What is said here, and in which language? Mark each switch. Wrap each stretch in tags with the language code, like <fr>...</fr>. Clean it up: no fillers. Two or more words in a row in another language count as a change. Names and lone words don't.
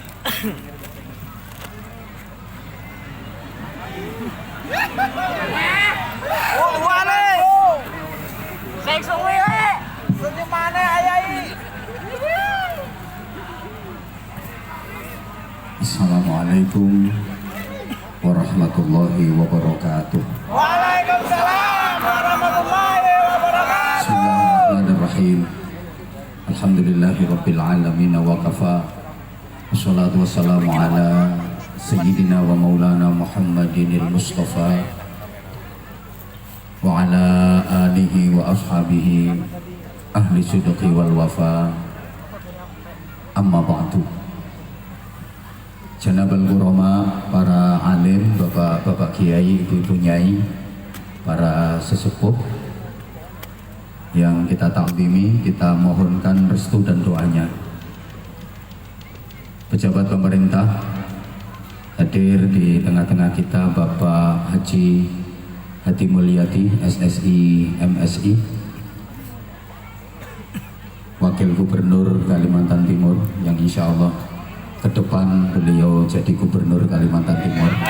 <jv>Oh, wale. Sek suwi we. Senyumane ayai.</jv> <ar>السلام عليكم ورحمة الله وبركاته. وعليكم السلام ورحمة الله وبركاته. بسم الله الرحمن الرحيم. الحمد لله رب العالمين وكفى. والصلاة والسلام على سيدنا ومولانا محمد المصطفى وعلى آله وأصحابه أهل الصدق والوفا. أما بعد.</ar> <id>Janabal Gurama, para alim, bapak-bapak kiai, ibu-ibu nyai, para sesepuh yang kita takdimi, kita mohonkan restu dan doanya. Pejabat pemerintah hadir di tengah-tengah kita, Bapak Haji Hadi Mulyadi, SSI, MSI, Wakil Gubernur Kalimantan Timur, yang</id> <ar>إن شاء الله</ar> <id>ke depan beliau jadi Gubernur Kalimantan Timur.</id>